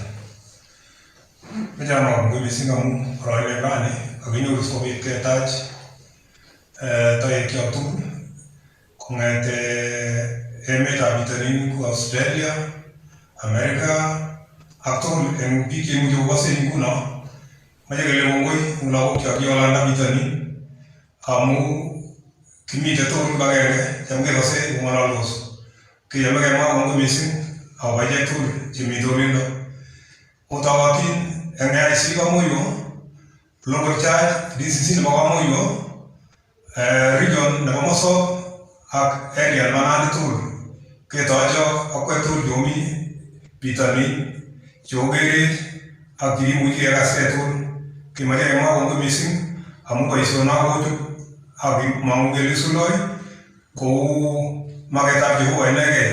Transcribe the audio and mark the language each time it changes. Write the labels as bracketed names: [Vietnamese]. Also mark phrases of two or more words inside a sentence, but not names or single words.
[Kalenjin] Mejama kongoi mising amu roile rani kakinyoru sikobit ketach toek tugul kong'ete emetab bitonin ku Australia, America ak tugul eng biik cheimuche kokose nguno mache kele kongoi eng lagokchok kiolanda bitonin amu kimite tugul kibagenge cham kekose kong'ololdos. Kiyome kemwa kongoi mising akobo ichek tugul chemite olindo. Otokotin eng AIC Kamoywo, [English] local church [Kalenjin] DCC nebo Kamoywo, region nebo Mosop ak area nebo Nandi tugul ketochok akwek tugul chomi bitonin chokerech ak chekimuchi kekaskei tugul. Kimache kemwa kongoi mising amu boisionok kochut ak kimong'u kele suloi kou maketab Jehova inegei.